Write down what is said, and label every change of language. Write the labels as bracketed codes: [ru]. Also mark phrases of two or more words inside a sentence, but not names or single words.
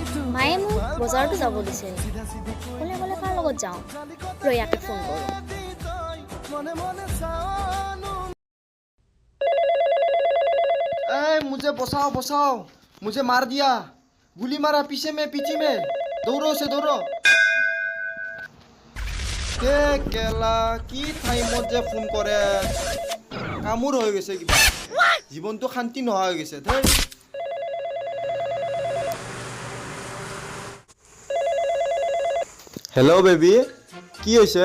[as] মায়ে মোক বজাৰতো যাব দিছিল ক'লে ক'লে কাৰ লগত যাওঁ ৰয়াকে ফোন কৰোঁ মনে মনে চানো [hi] मुझे बचाओ बचाओ मुझे मार दिया गुली मारा पीछे में दौड़ो से दौड़ो [as] কেলা কি টাইমত যে ফোন কৰে কামোৰ হৈ গৈছে কিবা জীৱনটো শান্তি নোহোৱা হৈ গৈছে ধেই [en] hello baby [as] কি হৈছে